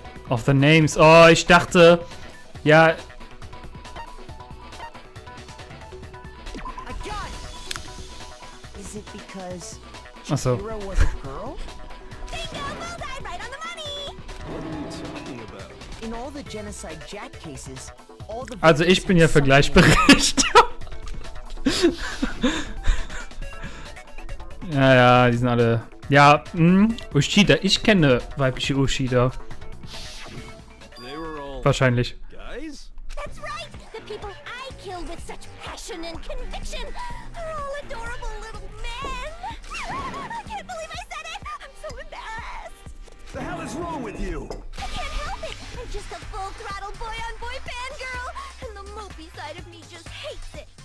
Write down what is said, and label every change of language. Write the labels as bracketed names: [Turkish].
[English] Of the names. [German] Oh, ich dachte... Ja... [English] I got it! Is it because [German] Ach so. [English] Chihiro was a girl? Bingo! Bullseye! Right on the money! What are you talking about? In all the Genocide Jack cases, all the [German] Also ich bin ja für Gleichberechtigung. Ja, die sind alle... Ja, Ushida. Ich kenne weibliche Ushida. [English] They were all [German] Wahrscheinlich. [English] guys? That's right! The people I killed with such passion and conviction are all adorable little men! I can't believe I said it! I'm so embarrassed! The hell is wrong with you? I can't help it! I'm just a full-throttle boy-on-boy fangirl! And the mopey side of me just hates it!